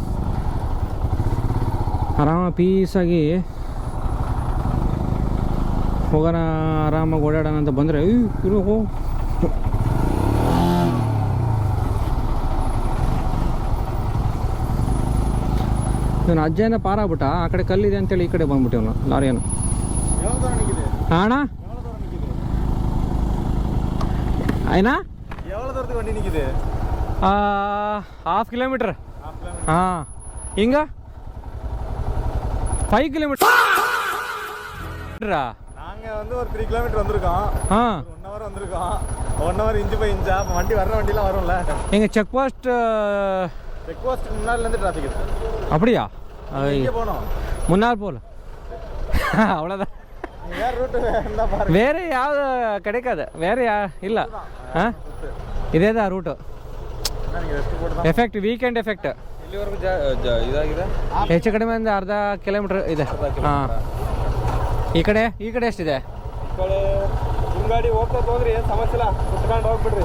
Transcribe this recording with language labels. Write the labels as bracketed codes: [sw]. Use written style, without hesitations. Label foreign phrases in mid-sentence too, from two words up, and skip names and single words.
[kn] ಪೀಸಾಗಿ ಹೋಗೋಣ, ಆರಾಮಾಗಿ ಓಡಾಡೋಣ ಅಂತ ಬಂದರೆ ಇರೋ ಇವನು ಅಜ್ಜನ ಪಾರಾಗ್ಬಿಟ್ಟ. ಆ ಕಡೆ ಕಲ್ಲಿದೆ ಅಂತೇಳಿ ಈ ಕಡೆ ಬಂದ್ಬಿಟ್ಟಿವನು ಲಾರಿಯನ್ನು. ಅಣ್ಣ ಆಯ್ನಾ [en] half kilometer. [kn] ಹಾಂ, ಹಿಂಗ 5 கிலோமீட்டர். [ta] நாங்கள் வந்து ஒரு 3 கிலோமீட்டர் வந்திருக்கோம். 1 ஹவர் வந்திருக்கோம். 1 ஹவர் [en] inch by inch [ta] வண்டி வர்ற வண்டிலாம் வரும்ல. எங்கள் [en] check post [ta] முன்னாடிலேருந்து டிராஃபிக் இருக்குது. அப்படியா? இங்கே போகணும், முன்னாள் போல. அவ்வளோதான். வேறு ரூட்டு இருந்தால் பாருங்க. வேறு யாவது கிடைக்காது, வேறு [kn] ಇಲ್ಲ. ಹಾಂ, ಇದೇ ರೂಟು. ಎಫೆಕ್ಟ್, [en] weekend effect. [kn] ಇಲ್ಲಿವರೆಗೂ ಇದಾಗಿದೆ. ಹೆಚ್ಚು ಕಡಿಮೆ ಒಂದು ಅರ್ಧ ಕಿಲೋಮೀಟ್ರ್ ಇದೆ. ಹಾಂ, ಈ ಕಡೆ ಎಷ್ಟಿದೆ? ಈ ಕಡೆ ನಿಮ್ಮ ಗಾಡಿ ಹೋಗ್ತದೆ ಹೋಗ್ರಿ, ಏನು ಸಮಸ್ಯೆ ಇಲ್ಲ, ಸುತ್ಕೊಂಡು ಹೋಗ್ಬಿಡ್ರಿ.